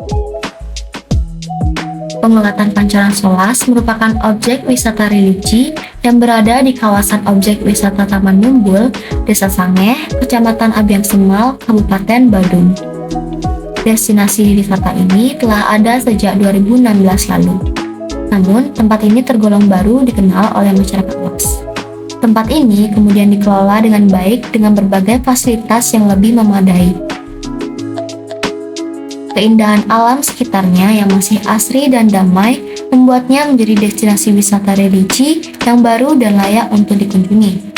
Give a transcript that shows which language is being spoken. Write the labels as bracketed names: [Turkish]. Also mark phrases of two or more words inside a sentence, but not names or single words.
[Indonesian] Penglukatan Pancoran Solas merupakan objek wisata religi yang berada di kawasan objek wisata Taman Mumbul, Desa Sange, Kecamatan Abian Semal, Kabupaten Badung. Destinasi wisata ini telah ada sejak 2016 lalu. Namun, tempat ini tergolong baru dikenal oleh masyarakat luas. Tempat ini kemudian dikelola dengan baik dengan berbagai fasilitas yang lebih memadai. Keindahan alam sekitarnya yang masih asri dan damai membuatnya menjadi destinasi wisata religi yang baru dan layak untuk dikunjungi.